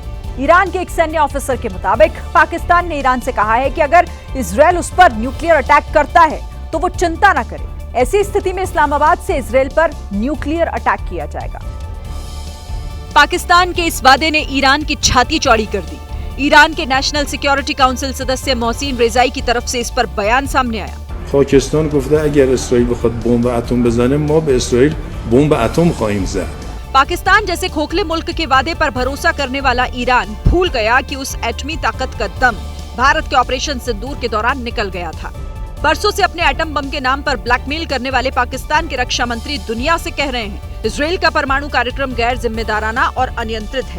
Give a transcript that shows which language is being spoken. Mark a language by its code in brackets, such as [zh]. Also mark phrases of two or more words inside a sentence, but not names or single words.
[hi] ईरान के एक सैन्य ऑफिसर के मुताबिक पाकिस्तान ने ईरान से कहा है कि अगर इजराइल उस पर [en] nuclear attack [hi] करता है तो वो चिंता न करे। ऐसी स्थिति में इस्लामाबाद से इजराइल पर [en] nuclear attack [hi] किया जाएगा। पाकिस्तान के इस वादे ने ईरान की छाती चौड़ी कर दी। ईरान के [en] National Security Council [hi] सदस्य मोहसिन रेजाई की तरफ से इस पर बयान सामने आया। [fa] पाकिस्तान گفته اگر اسرائیل بخواد بمب اتم بزنه ما به اسرائیل بمب اتم خواهیم زد। [hi] पाकिस्तान जैसे खोखले मुल्क के वादे पर भरोसा करने वाला ईरान भूल गया कि उस एटमी ताकत का दम भारत के ऑपरेशन सिंदूर के दौरान निकल गया था। बरसों से अपने एटम बम के नाम पर ब्लैकमेल करने वाले पाकिस्तान के रक्षा मंत्री दुनिया से कह रहे हैं, इजराइल का परमाणु कार्यक्रम गैर जिम्मेदाराना और अनियंत्रित है।